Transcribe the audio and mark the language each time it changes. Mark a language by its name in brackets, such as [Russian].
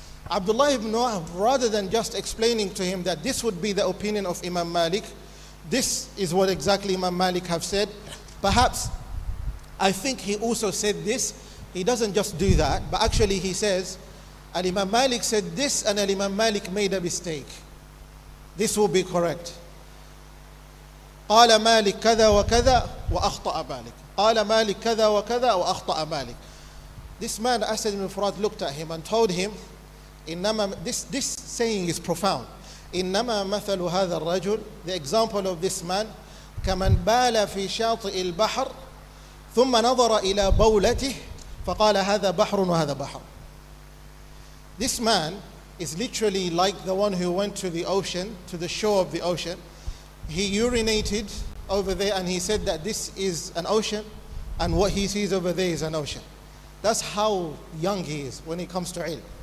[English] Abdullah ibn Wahab, rather than just explaining to him that this would be the opinion of Imam Malik, this is what exactly Imam Malik have said, perhaps I think he also said this. He doesn't just do that, but actually he says, Al-Imam Malik said this and Al-Imam Malik made a mistake. This will be correct. [Arabic] قال مالك كذا وكذا وأخطأ مالك. قال مالك كذا وكذا وأخطأ مالك. [English] This man, Asad ibn Furat, looked at him and told him, this saying is profound. [Arabic] إنما مثل هذا الرجل, [English] the example of this man, [Arabic] كمن بال في شاطئ البحر ثم نظر إلى بولته فقال هذا بحر وهذا بحر. [English] This man is literally like the one who went to the ocean, to the shore of the ocean. He urinated over there and he said that this is an ocean and what he sees over there is an ocean. That's how young he is when it comes to ilm.